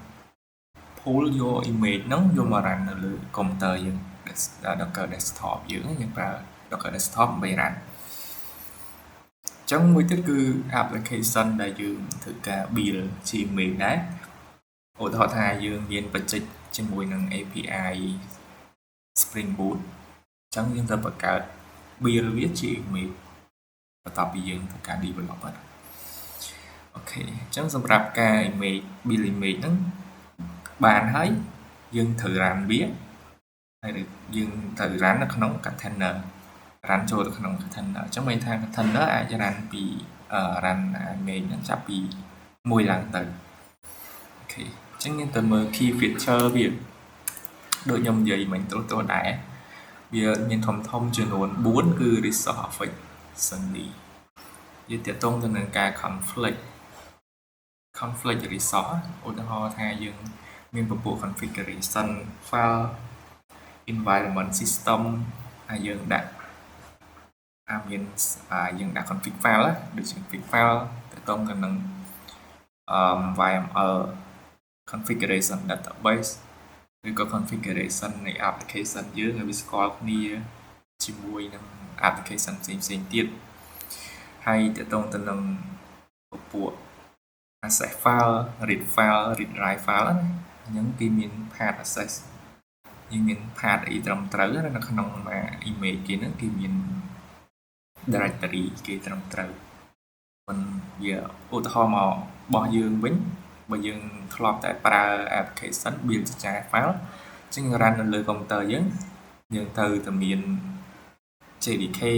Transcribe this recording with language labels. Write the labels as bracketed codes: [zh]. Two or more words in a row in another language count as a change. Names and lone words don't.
[km] pull យក image ហ្នឹងយកមក run នៅលើ computer យើង Docker desktop យើងប្រើ Docker desktop ដើម្បី run អញ្ចឹងមួយទៀតគឺ application ដែលយើងធ្វើការ build ជា image ដែរឧទាហរណ៍ថាយើងមានបច្ចេកជាមួយនឹង API Spring Boot អញ្ចឹងយើងត្រូវបង្កើត build វាជា image បន្ទាប់ពីយើងធ្វើការ develop ហើយអូខេអញ្ចឹងសម្រាប់ការ [en] image build image [km] ហ្នឹងបានហើយ យើងត្រូវ run វាហើយយើងត្រូវ run នៅក្នុង container run ចូលទៅក្នុង container អញ្ចឹងមានថា container អាច run ពី [en] run image [km] ហ្នឹងចាប់ពី1ឡើងទៅអូខេអញ្ចឹងយើងទៅមើល [en] key feature [km] វាដូចខ្ញុំនិយាយមិញត្រួសដែរវាមានធំចំនួន4គឺ [en] resource efficiency [km] វាទាក់ទងទៅនឹងការ [en] conflict resource [km] ឧទាហរណ៍ថាយើងមានពពួក [en] configuration file environment system [km] ហើយយើងដាក់ យើងដាក់ [en] config file [km] ដូចជា [en] config file [km] ទាក់ទងទៅនឹង [en] YML configuration database [km] ឬក៏ configuration នៃ application យើងឲ្យវា ស្គាល់គ្នាជាមួយនឹង application ផ្សេងទៀតហើយទាក់ទងទៅនឹងពពួក [en] access file read write file [km] ហ្នឹងគេមាន [en] path access [km] យើងមាន path អីត្រឹមត្រូវនៅក្នុង image គេហ្នឹងគេមាន directory គេត្រឹមត្រូវមិនវាឧទាហរណ៍មករបស់យើងវិញបើយើងធ្លាប់តែប្រើ [en] application build [km] ជា file អញ្ចឹង run នៅលើ computer យើងត្រូវតែមាន JDK